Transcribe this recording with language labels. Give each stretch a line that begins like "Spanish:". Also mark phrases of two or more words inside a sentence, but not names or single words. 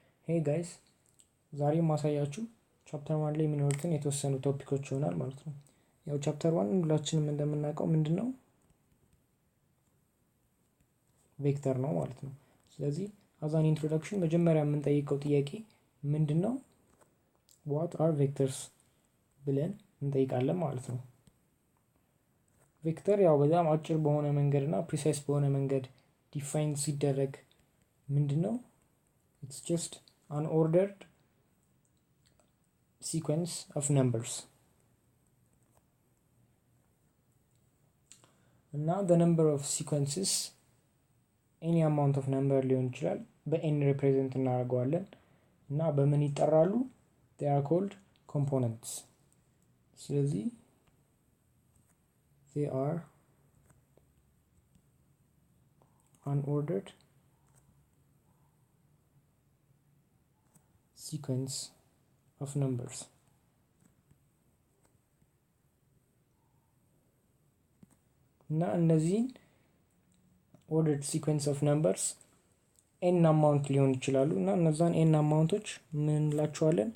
English: Hey guys,
Amharic: ዛሬ ማሳያችሁ ቻፕተር 1 ላይ የሚኖሩትን የተወሰኑ ቶፒኮች ይሆናል ማለት ነው። ያው ቻፕተር 1 ሁላችንም እንደምናውቀው ምንድነው ቬክተር ነው ማለት ነው። ስለዚህ
English: as an introduction
Amharic: መጀመሪያ የምንጠይቀው ጥያቄ ምንድነው
English: what are vectors
Amharic: ብለን እንጠይቃለን ማለት ነው። ቬክተር ያው በጣም አጭር በሆነ መንገድና ፕሪሳይስ በሆነ መንገድ ዲፋይን ሲደረግ ምንድነው
English: it's just an ordered sequence of numbers. And now the number of sequences any amount of number
Amharic: ሊሆን ይችላል በn represent እናደርገዋለን እና በምን ይጠራሉ?
English: They are called components. ስለዚህ they are unordered sequence of numbers.
Amharic: እና እነዚህን
English: ordered sequence of numbers n amount
Amharic: ሊሆን ይችላሉ እና እነዛን n አማውንቶች ምን እንላቸዋለን?